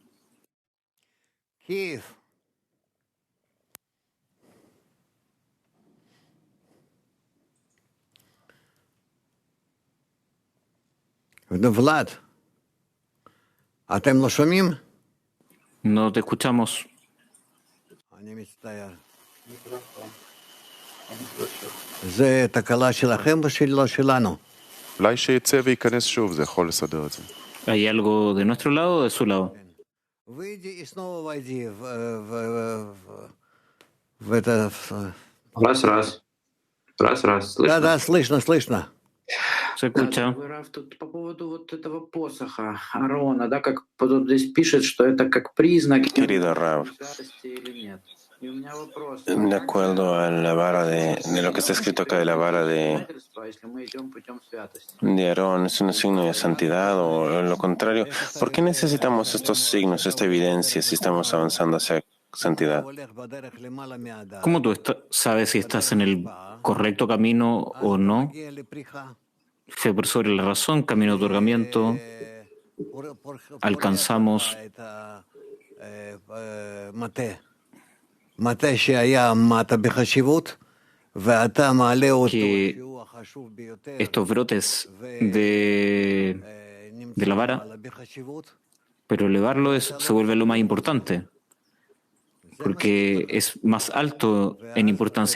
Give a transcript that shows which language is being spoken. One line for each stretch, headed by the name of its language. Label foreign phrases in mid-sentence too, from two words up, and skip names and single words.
Hebrew: Kiev. Vlad, ¿אתם לא שומעים?
Spanish: No te escuchamos.
Hebrew: אני מצטער. זה תקלה שלכם או שלנו? אולי שיצא וייכנס שוב, זה יכול לסדר את זה.
Spanish: ¿Hay algo de nuestro lado o de su lado?
Russian: выйди и снова войди в Раз. Слышно? Да, слышно.
Spanish: ¿Se escucha?
Russian: Раф, тут по поводу вот этого посоха Аарона, да, как тут здесь пишет, что это как признак
Spanish: Querido Rav,
Russian: святости или нет. И у меня вопрос.
Spanish: de acuerdo a la vara de lo que está escrito acá de la vara
Russian: Если мы идем путем святости.
Spanish: de Aarón, ¿es un signo de santidad o lo contrario? ¿Por qué necesitamos estos signos, esta evidencia, si estamos avanzando hacia santidad? ¿Cómo tú sabes si estás en el correcto camino o no? Fe por sobre la razón, camino de otorgamiento, alcanzamos que estos brotes de la vara, pero elevarlo se vuelve lo más importante, porque es más alto en importancia.